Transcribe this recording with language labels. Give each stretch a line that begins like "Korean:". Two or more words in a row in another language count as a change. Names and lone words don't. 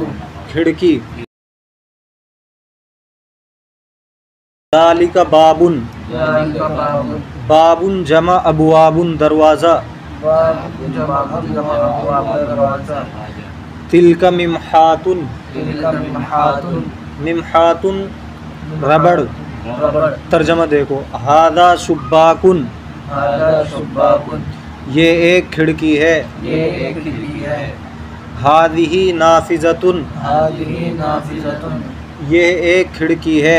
Arabic: खिड़की। ذلك بابٌ. ذلك بابٌ. بابٌ جمع أبوابٌ दरवाज़ा। بابٌ جمع أبواب दरवाज़ा। تلك ممحاةٌ. تلك ممحاةٌ. मिम्हातुन रबड़।
Hindi: रबड़। तर्जमा देखो,
Arabic: هذا شباكٌ. هذا شباكٌ.
Hindi: ये एक खिड़की है। ये एक खिड़की है।
Arabic: هذه نافذةٌ. هذه نافذةٌ.
Hindi: ये एक खिड़की है।